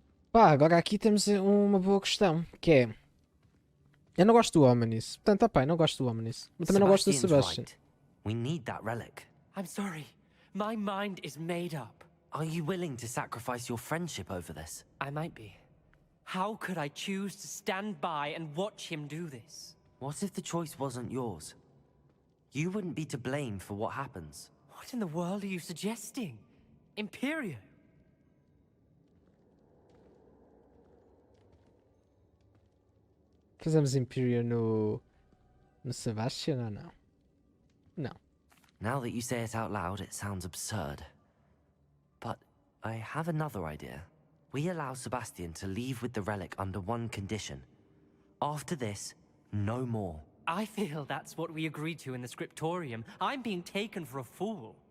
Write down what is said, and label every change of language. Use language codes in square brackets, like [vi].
[pt] Pá, agora aqui temos uma boa questão, que é... Eu não gosto do Ominous. Portanto, pá, eu não gosto do Ominous. Mas também não gosto do Sebastian. [en] Right. We need that relic. I'm sorry. My mind is made up. Are you willing to sacrifice your friendship over this? I might be. How could I choose to stand by and watch him do this? What if the choice wasn't yours? You wouldn't be to blame for what happens. What in the world are you suggesting? Imperio? [pt] Fazemos Imperial no Sebastian ou não? Não. [en] Now that you say it out loud, it sounds absurd. But I have another idea. We allow Sebastian to leave with the relic under one condition. After this, no more. I feel that's what we agreed to in the scriptorium. I'm being taken for a fool.